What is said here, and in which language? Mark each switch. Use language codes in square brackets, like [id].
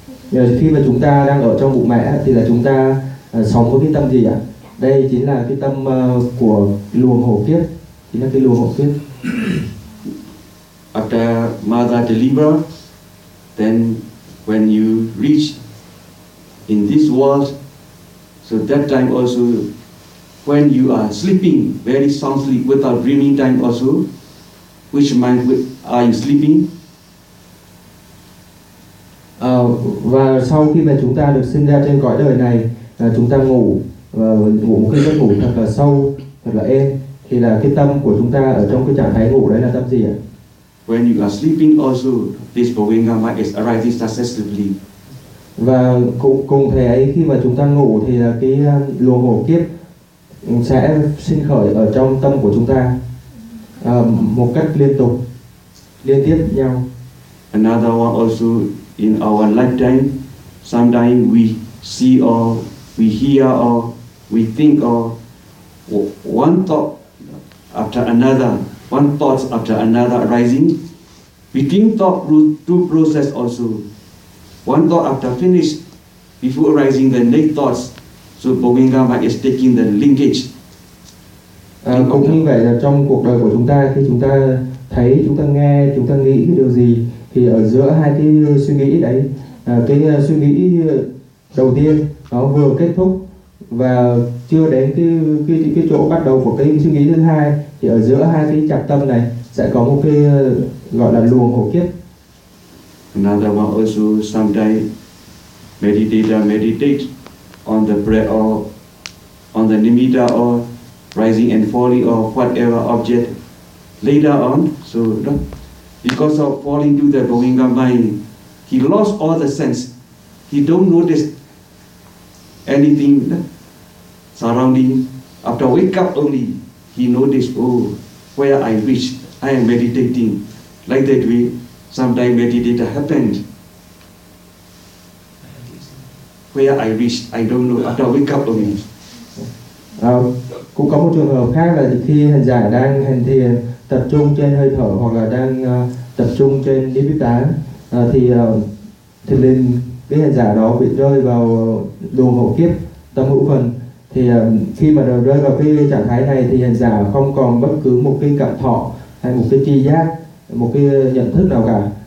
[vi] Như vậy thì khi mà chúng ta đang ở trong bụng mẹ thì là chúng ta sống với cái tâm gì ạ? Đây chính là cái tâm của luồng hộ kiếp, chính là cái luồng hộ kiếp. [en] After mother deliver, then when you reach in this world, so that time also, when you are sleeping very soundly without dreaming time also, which mind are you sleeping? [vi] Và sau khi mà chúng ta được sinh ra trên cõi đời này, chúng ta ngủ và ngủ một cái giấc ngủ thật là sâu, thật là êm, thì là cái tâm của chúng ta ở trong cái trạng thái ngủ đấy là tâm gì ạ? [en] When you are sleeping also, this Bhavanga mind is arising successively. [vi] Và cùng thể ấy, khi mà chúng ta ngủ thì cái luồng hộ kiếp sẽ sinh khởi ở trong tâm của chúng ta một cách liên tục, liên tiếp nhau. [en] Another one also, in our lifetime, sometimes we see or we hear or we think or one thought after another, one thought after another arising. Between thought, two process also. One thought after finished, before arising the next thoughts. So Bhavangama is taking the linkage. [vi] Cũng như vậy là trong cuộc đời của chúng ta, khi chúng ta thấy, chúng ta nghe, chúng ta nghĩ điều gì, thì ở giữa hai cái suy nghĩ đấy, cái suy nghĩ đầu tiên nó vừa kết thúc và chưa đến cái chỗ bắt đầu của cái suy nghĩ thứ hai, thì ở giữa hai cái trạng tâm này sẽ có một cái gọi là luồng hộ kiếp. [en] Another one also, sometimes meditate on the breath or on the nimitta or rising and falling or whatever object later on. So because of falling to the Bhavanga mind, he lost all the sense. He don't notice anything surrounding. After wake up only, he notice, oh, where I reach, I am meditating. Like that way, sometimes meditation happened. Where I reached, I don't know. After wake up only. [vi] Cũng có một trường hợp khác là khi hành giả đang hành thiền, tập trung trên hơi thở hoặc là đang tập trung trên nibbita, thì nên cái hành giả đó bị rơi vào luồng hộ kiếp tâm hữu phần. Thì khi mà rơi vào cái trạng thái này thì hành giả không còn bất cứ một cái cảm thọ hay một cái tri giác, một cái nhận thức nào cả.